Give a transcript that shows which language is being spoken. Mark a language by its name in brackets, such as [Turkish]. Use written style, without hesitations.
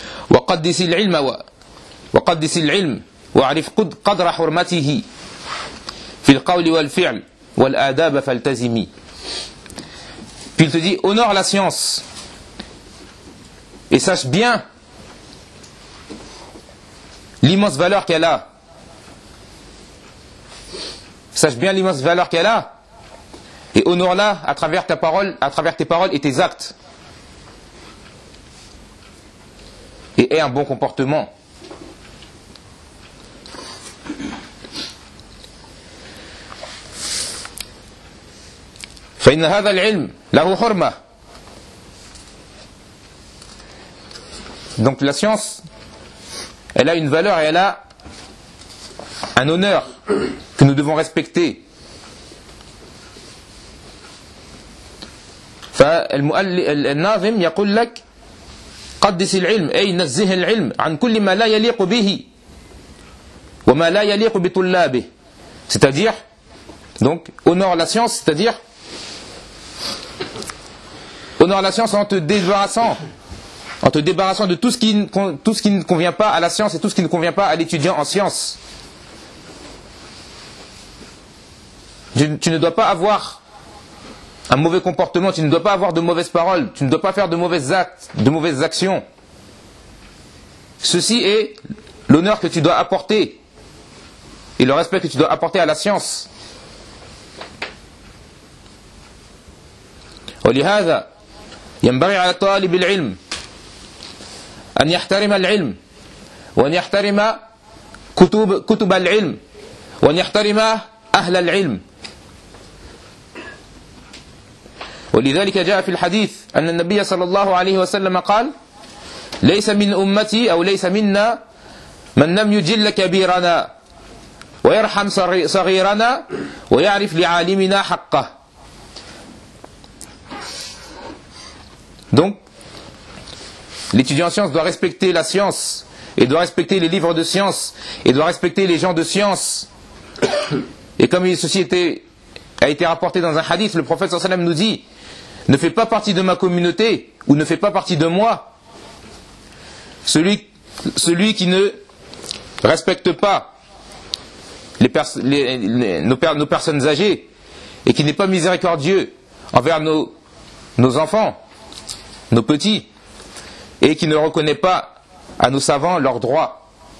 [Arabic] وقدس العلم وقدس العلم واعرف قدر حرمته في القول والفعل والآداب فالتزمي. [French] Puis il te dit honore la science et sache bien l'immense valeur qu'elle a. Sache bien l'immense valeur qu'elle a et honore-la à travers ta parole, à travers tes paroles et tes actes. Et ait un bon comportement. [Arabic] فإن هذا العلم له حرمة. [French] Donc la science, elle a une valeur et elle a un honneur que nous devons respecter. [Arabic] فالمؤلف الناظم يقول لك قدس العلم أي نزه العلم عن كل ما لا يليق به وما لا يليق بطلابه. [French] C'est-à-dire donc honore la science, c'est-à-dire honore la science en te débarrassant de tout ce qui ne convient pas à la science et tout ce qui ne convient pas à l'étudiant en science. Tu ne dois pas avoir un mauvais comportement, tu ne dois pas avoir de mauvaises paroles, tu ne dois pas faire de mauvais actes, de mauvaises actions. Ceci est l'honneur que tu dois apporter et le respect que tu dois apporter à la science. [Arabic] ولهذا ينبغي على طالب العلم أن يحترم العلم وأن يحترم كتب العلم وأن يحترم أهل العلم. ولذلك جاء في الحديث أن النبي صلى الله عليه وسلم قال ليس من أمتي أو ليس منا من لم يجل كبيرنا ويرحم صغيرنا ويعرف لعالمنا حقه. [French] Donc, l'étudiant en science doit respecter la science, et doit respecter les livres de science, et doit respecter les gens de science. Et comme ceci a été rapporté dans un hadith, le prophète sallallahu alayhi wa sallam nous dit, ne fais pas partie de ma communauté, ou ne fais pas partie de moi, celui qui ne respecte pas nos personnes âgées, et qui n'est pas miséricordieux envers nos enfants, nos petits, et qui ne reconnaît pas à nos savants leurs droits.